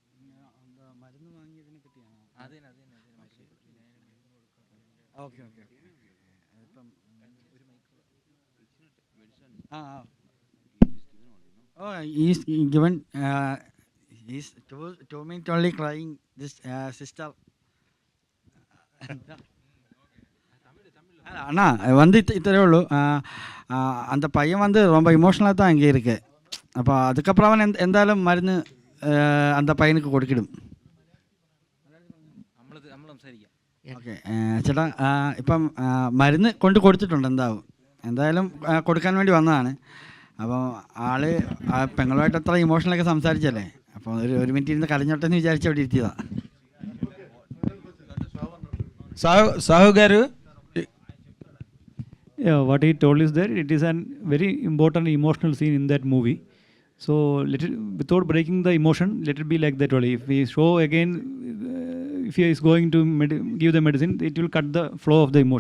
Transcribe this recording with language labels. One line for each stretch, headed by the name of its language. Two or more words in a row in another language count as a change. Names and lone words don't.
English: Okay. Oh, he's given. He's told me only crying. This sister.
Tamil: அண்ணா வந்து இத்தனை உള്ളൂ அந்த பையன் வந்து ரொம்ப இமோஷனலாக தான் அங்கே இருக்கு. அப்போ அதுக்கப்புறம் அவன் எந்தாலும் மருந்து அந்த பையனுக்கு கொடுக்கிடும்.
Malayalam: ഓക്കെ ചേട്ടാ ഇപ്പം മരുന്ന് കൊടുത്തിട്ടുണ്ട് എന്തായാലും കൊടുക്കാൻ വേണ്ടി വന്നതാണ്. അപ്പോൾ ആള് പെങ്ങളുമായിട്ട് അത്ര ഇമോഷണലൊക്കെ സംസാരിച്ചല്ലേ, അപ്പോൾ ഒരു മിനിറ്റ് ഇരുന്ന് കരഞ്ഞോട്ടെന്ന് വിചാരിച്ച് അവിടെ ഇരുത്തിയതാ.
English: Sahu garu, what he told is that it is a very important emotional scene in that movie. So without breaking the emotion, let it be like that only. If we show again, if he is going to give the medicine, it will cut the flow of the emotion.